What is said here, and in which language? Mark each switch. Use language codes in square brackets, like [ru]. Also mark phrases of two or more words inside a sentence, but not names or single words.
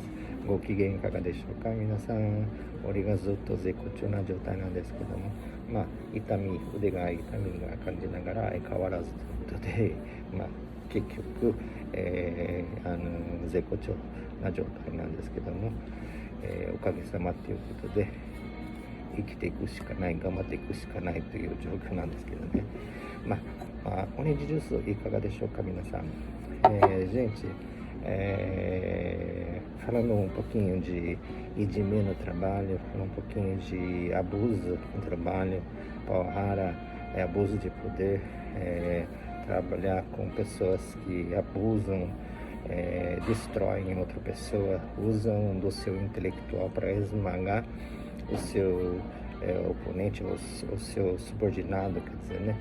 [ja] ご機嫌いかがでしょうか。皆さん、俺がずっと絶好調な状態なんですけども、腕が痛みが感じながら相変わらずということで、結局、絶好調な状態なんですけども、おかげさまということで生きていくしかない、頑張っていくしかないという状況なんですけど né. [en] Orange Juice, [ja] いかがでしょうか皆さん。 [pt] Gente, falando um pouquinho de IDM no trabalho, falando um pouquinho de abuso no trabalho, palavra abuso de poder, trabalhar com pessoas que abusam, destroem outra pessoa, usam do seu intelectual para esmagar o seu oponente, o seu subordinado, quer dizer, né?